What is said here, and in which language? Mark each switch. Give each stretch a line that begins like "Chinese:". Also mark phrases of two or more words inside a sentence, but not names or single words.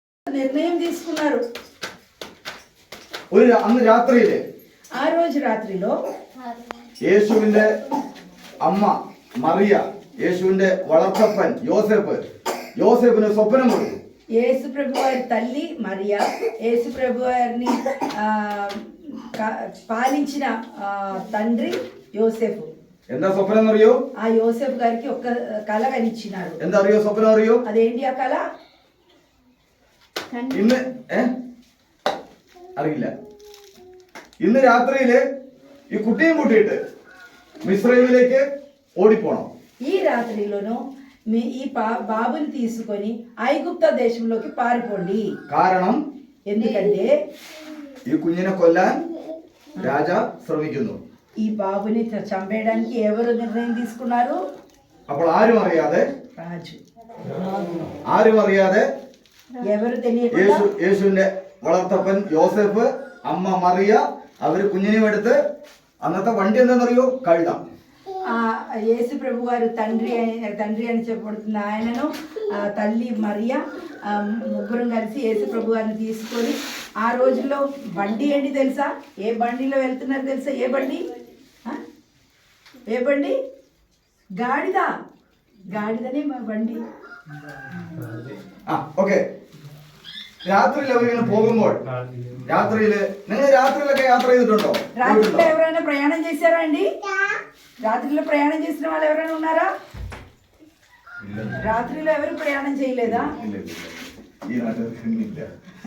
Telugu: నిర్ణయం తీసుకున్నారు.
Malayalam: അന്ന് രാത്രിയില്
Telugu: ఆ రోజు రాత్రిలో
Malayalam: യേശുവിന്റെ അമ്മ മറിയ, യേശുവിന്റെ വളർത്തപ്പൻ യോസേഫിന് സ്വപ്നം കൊടുത്തു.
Telugu: యేసు ప్రభు వారి తల్లి మరియా యేసు ప్రభు వారిని పాలించిన తండ్రి యోసేపు.
Malayalam: എന്താ സ്വപ്നം എന്നറിയോ?
Telugu: ఆ యోసేపు గారికి ఒక కళ కనిచ్చినారు.
Malayalam: എന്താ അറിയോ സ്വപ്നം അറിയോ?
Telugu: అదేంటి ఆ కళ?
Malayalam: ഇന്ന് അറിയില്ല. ഇന്ന് രാത്രിയില് ഈ കുട്ടിയും കൂട്ടിയിട്ട് മിസ്രൈമിലേക്ക് ഓടിപ്പോണം.
Telugu: ఈ రాత్రిలోనూ ఈ బాబుని తీసుకొని ఐగుప్త దేశంలోకి పారిపోండి.
Malayalam: കാരണം
Telugu: ఎందుకంటే
Malayalam: ഈ കുഞ്ഞിനെ കൊല്ലാൻ രാജ ശ്രമിക്കുന്നു.
Telugu: ఈ బాబుని చంపేయడానికి ఎవరు నిర్ణయం తీసుకున్నారు?
Malayalam: അപ്പോൾ ആരും അറിയാതെ
Telugu: రాజు. ఎవరు తెలియకుండా
Malayalam: യേശുവിന്റെ വളർത്തപ്പൻ യോസേഫ്, അമ്മ മറിയ, അവര് കുഞ്ഞിനെയും എടുത്ത് അന്നത്തെ വണ്ടി എന്താണെന്നറിയോ? കഴുത.
Telugu: యేసు ప్రభు వారు తండ్రి అని చెప్పబడుతున్న ఆయనను తల్లి మరియా ముగ్గురం కలిసి యేసు ప్రభు వారిని తీసుకొని ఆ రోజుల్లో బండి ఏంటి తెలుసా? ఏ బండిలో వెళ్తున్నారు తెలుసా? ఏ బండి? గాడిదనే బండి.
Malayalam: ഓക്കെ. രാത്രിയിൽ അവരിങ്ങനെ പോകുമ്പോൾ നിങ്ങൾ രാത്രിയിലൊക്കെ യാത്ര ചെയ്തിട്ടുണ്ടോ?
Telugu: రాత్రిలో ఎవరైనా ప్రయాణం చేశారా అండి? రాత్రిలో ప్రయాణం చేసిన వాళ్ళు ఎవరైనా ఉన్నారా? రాత్రిలో ఎవరు ప్రయాణం చేయలేదా?